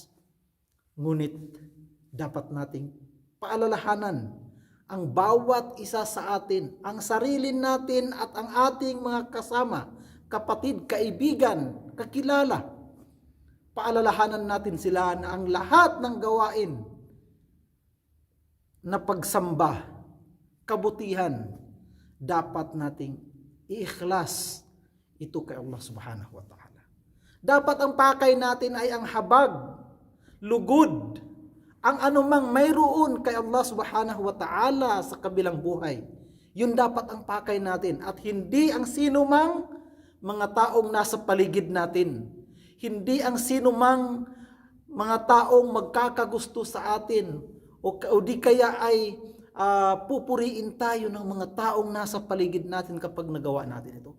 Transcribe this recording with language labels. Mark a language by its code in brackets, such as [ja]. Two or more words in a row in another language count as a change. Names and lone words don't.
[tl] Ngunit dapat nating paalalahanan ang bawat isa sa atin, ang sarili natin at ang ating mga kasama, kapatid, kaibigan, kakilala. Paalalahanan natin sila na ang lahat ng gawain na pagsamba, kabutihan, dapat nating iikhlas ito kay Allah [ar] subhanahu wa ta'ala. [tl] Dapat ang pakay natin ay ang habag, lugod, ang anumang mayroon kay Allah [ar] subhanahu wa ta'ala [tl] sa kabilang buhay. Yun dapat ang pakay natin at hindi ang sinumang mga taong nasa paligid natin. Hindi ang sinumang mga taong magkakagusto sa atin o di kaya ay pupuriin tayo ng mga taong nasa paligid natin kapag nagawa natin ito.